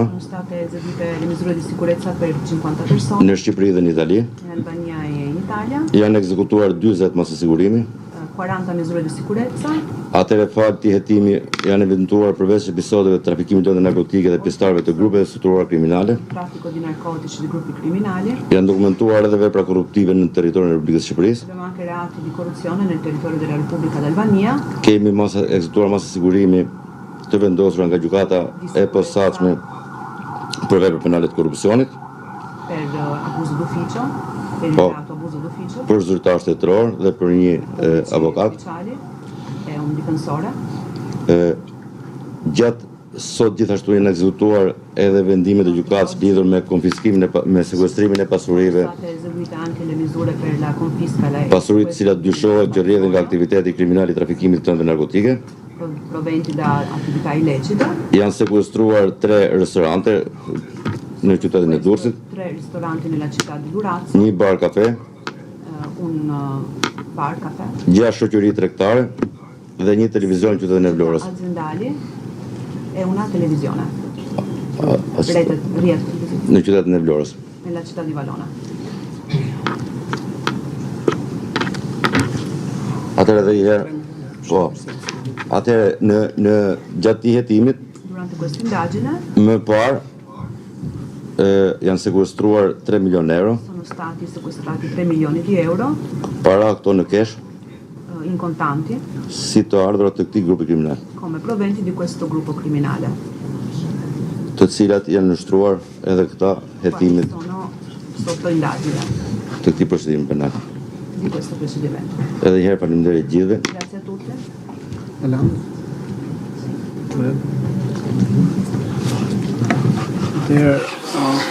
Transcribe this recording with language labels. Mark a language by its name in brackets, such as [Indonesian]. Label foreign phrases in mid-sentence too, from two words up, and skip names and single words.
[Italian] Sono state eseguite le misure di sicurezza per 50 persone [Albanian] në Shqipëri dhe në Itali. [Italian] in Albania e in Italia, [Albanian] Janë ekzekutuar 40 masat e sigurimi. [Italian] 40 misure di sicurezza. [Albanian] Atëre falti hetimi janë evidentuar përveç episodeve të trafikimit të narkotike dhe pjesëtarëve të grupeve strukturuara kriminale. [Italian] Traffico di narcotici di gruppi criminali. [Albanian] Janë dokumentuar edhe vepra korruptive në territorin e Republikës së Shqipërisë. [Italian] Abbiamo anche reati di corruzione nel territorio della Repubblica d'Albania. [Albanian] Kemi ekzekutuar masa sigurimi të vendosura nga gjykata e posaçme për vepra penale të korrupsionit, [Italian] Per abuso d'ufficio, per il [Albanian] Po. [Italian] reato abuso d'ufficio. [Albanian] për zyrtar shtetëror dhe për një avokat. [Italian] Ufficiali e un difensore. [Albanian] Gjatë sot gjithashtu janë ekzekutuar edhe vendimet e gjykatës lidhur me konfiskimin me sekuestrimin e pasurive, [Italian] Sono state eseguite anche le misure per la confisca e la [Albanian] pasuritë të cilat dyshohet që rrjedhin nga aktiviteti kriminal i trafikimit të këmbëve narkotike. [Italian] proventi da attività illecite. [Albanian] Janë sekuestruar 3 restorante në qytetin e Durrësit, [Italian] 3 ristoranti nella città di Durazzo, [Albanian] një bar kafe, [Italian] un bar caffè, [Albanian] 6 shoqëri tregtare dhe një televizion në qytetin e Vlorës. [Italian] aziendali e una televisione, As- rete [Albanian] Në qytetin e Vlorës. [Italian] nella città di Valona. [Albanian] Atëherë edhe një herë, po. Atëherë në gjatë të hetimit [Italian] Durante questa indagine [Albanian] më parë janë sekuestruar 3 milion euro, [Italian] sono stati sequestrati 3 milioni di euro [Albanian] para këto në kesh, [Italian] in contanti [Albanian] si të ardhurat të këtij grupi kriminal, [Italian] come proventi di questo gruppo criminale. [Albanian] të cilat janë nështruar edhe këta hetimit [Italian] Sono sotto indagine [Albanian] të këtij procedimi penal. [Italian] di questo procedimento. [Albanian] Edhe një herë faleminderit gjithëve. [Italian] Grazie a tutti. There